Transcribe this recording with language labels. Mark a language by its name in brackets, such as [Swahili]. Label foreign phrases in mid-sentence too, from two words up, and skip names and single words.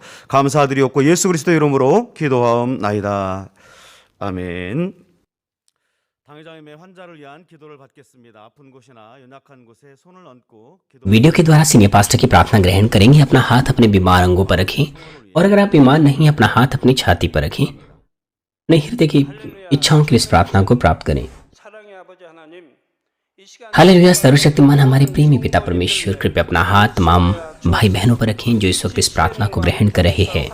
[Korean] 감사드리옵고 예수 그리스도 이름으로 기도하옵나이다. 아멘. 당회장의 매 환자를 위한 기도를 받겠습니다. 아픈 곳이나 연약한 곳에 손을 얹고 [Hindi] वीडियो के द्वारा [English] senior pastor [Hindi] की प्रार्थना ग्रहण करेंगे। अपना हाथ अपने बीमार अंगों पर रखें और अगर आप बीमार नहीं अपना हाथ अपनी छाती पर रखें। अपने हृदय की इच्छाओं के लिए इस प्रार्थना को प्राप्त करें। हालेलुया। सर्वशक्तिमान हमारे प्रेमी पिता परमेश्वर, कृपया अपना हाथ तमाम भाई बहनों पर रखें जो इस वक्त इस प्रार्थना को ग्रहण कर रहे हैं।